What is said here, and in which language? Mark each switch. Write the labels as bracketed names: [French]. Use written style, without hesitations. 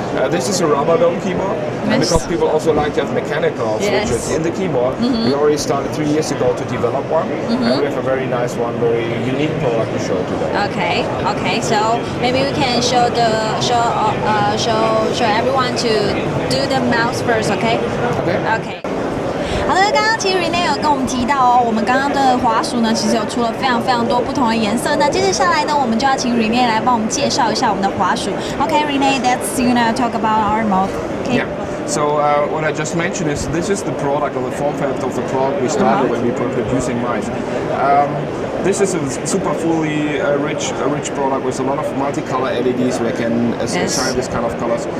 [English] This is a rubber dome keyboard, and because people also like to have mechanical switches in the keyboard, we already started 3 years ago to develop one, and we have a very nice one, very unique product to show today. Okay. So maybe we can show everyone to do the mouse first. Okay. [Chinese] 好的，刚刚其实 Renee 有跟我们提到哦，我们刚刚的滑鼠呢，其实有出了非常多不同的颜色。那接着下来呢，我们就要請 Renee 来帮我们介绍一下我们的滑鼠。 [English] Okay, Renee, that's talk about our mouse. Okay. Yeah. So what I just mentioned is this is the product or the form factor of the product we started when we were producing mice. This is a super fully rich product with a lot of multicolor LEDs where I can assign this kind of colors.